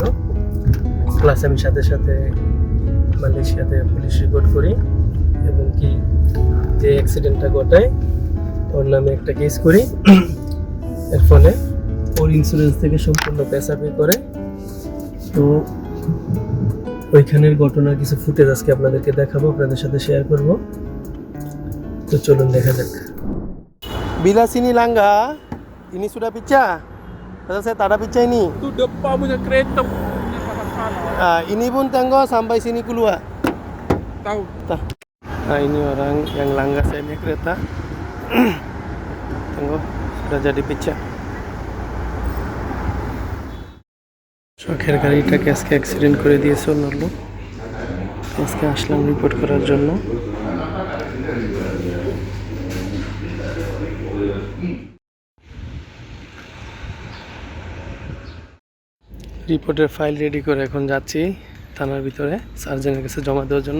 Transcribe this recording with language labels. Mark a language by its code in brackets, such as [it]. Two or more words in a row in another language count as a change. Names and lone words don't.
[bn] প্লাস আমি সাথে সাথে মালয়েশিয়াতে পুলিশ রিপোর্ট করি এবং কি যে অ্যাক্সিডেন্টটা ঘটায় ওর নামে একটা কেস করি। এর ফলে ওর ইন্স্যুরেন্স থেকে সম্পূর্ণ পয়সা পে করে। তো ওইখানের ঘটনার কিছু ফুটেজ আজকে আপনাদেরকে দেখাবো, আপনাদের সাথে শেয়ার করব। তো চলুন দেখা যাক। [ms] Bila sini langgar, ini sudah pecah. Pasal saya tak ada pecah ini. Tu depan punya kereta punya masalah. Ini pun tengok sampai sini keluar. Tahu. Ini orang yang langgar saya naik kereta. Tengok sudah jadi pecah. [bn] শখের গাড়িটাকে আজকে অ্যাক্সিডেন্ট করে দিয়েছে অন্য লোক। আজকে আসলাম রিপোর্ট করার জন্য। রিপোর্টের ফাইল রেডি করে এখন যাচ্ছি থানার ভিতরে সার্জনের কাছে জমা দেওয়ার জন্য।